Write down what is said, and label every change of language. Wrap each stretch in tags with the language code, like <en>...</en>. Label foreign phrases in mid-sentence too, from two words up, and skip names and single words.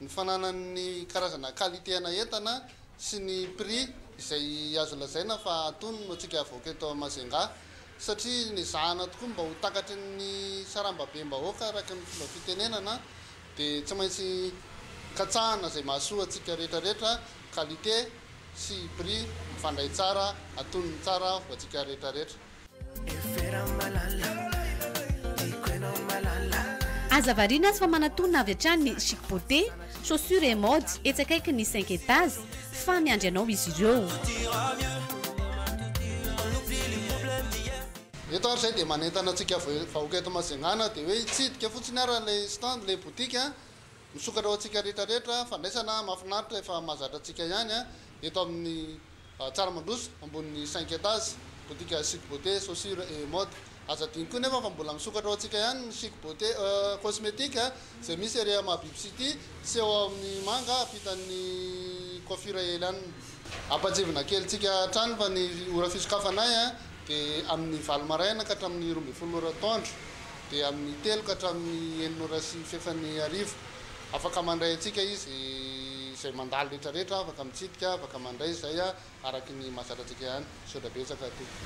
<mg>fananany karazana qualité-na entana sy ny prix izay azo lazaina fa atony no antsika avoaka eto Majunga satria ny zahana tokoa mba ho takatry ny sarambabe-mbahoaka araka ny fomba fitenenana dia tsy maintsy katsahana zay mahasoa atsika rehetrarehetra qualité sy prix mifandray tsara atonony tsara ho atsika rehetrarehetra aza variana azy fa manatonina avy hatrany ny chic beauté chaussure et mode etsakaiky ny 5 étages fa miandry anao izy ireo eto ary zay dia manentana atsika vahoaka eto Mazangana dia hoe hitsidika fotsiny ara lay stand lay boutique misokatra ao atsika rehetrarehetra fandraisana mahafinaritra efa mahazatra atsika ihany eto amin'ny tsara mandroso ambony 5 étages boutique chic beauté chaussure et mode aza diny koa nefa fa mbola misokatra ao atsika ihany chic beauté cosmétique zay misy area Mahabiby City sy eo amin'ny manga apitan'ny coiffure eliany ampajevina kely tsika trano fa ny ora fisokafanay dia amin'ny valo maraina ka hatramin'ny 12 ora atoandro dia amin'ny 3 ka hatramin'ny 9 ora sy fefany arivo afaka mandray atsika izy zay mandalo rehetrarehetra afaka mitsidika afaka mandray zay araky ny mahazatra atsika ihany sotra betsaka ty</mg>